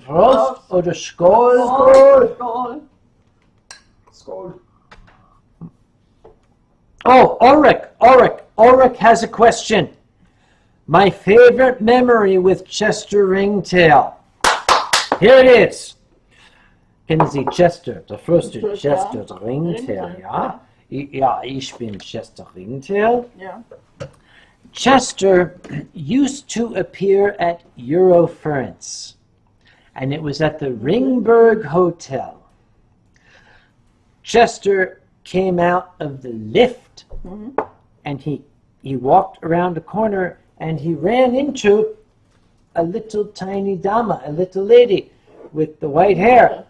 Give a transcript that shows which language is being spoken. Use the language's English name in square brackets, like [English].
[German] Prost oder Skål. [Swedish] Skål. Skål. [English] Oh, Ulrich has a question. My favorite memory with Chester Ringtail. Here it is. [German] Kennen Sie Chester, der Fursuit Chester Ringtail, ja? Ja, ich bin Chester Ringtail. Ja. [English] Chester used to appear at Eurofurence, and it was at the Ringberg Hotel. Chester came out of the lift, and he walked around a corner, and he ran into a little tiny dama, a little lady with the white hair,